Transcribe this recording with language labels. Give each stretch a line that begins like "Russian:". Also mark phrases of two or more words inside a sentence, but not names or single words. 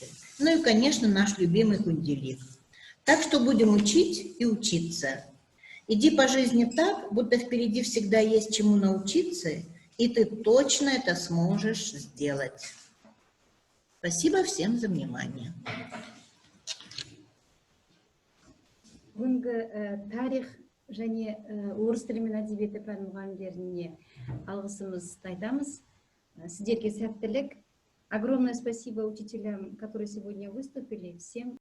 Russian: Ну и, конечно, наш любимый Кунделик. Так что будем учить и учиться. Иди по жизни так, будто впереди всегда есть чему научиться, и ты точно это сможешь сделать. Спасибо всем за внимание.
Kazakh: Бүгінгі тарих және орыс тілі мен әдебиеті пән мұғалімдеріне алғысымызды айтамыз. Сіздерге сәттілік.
Russian: Огромное спасибо учителям, которые сегодня выступили. Всем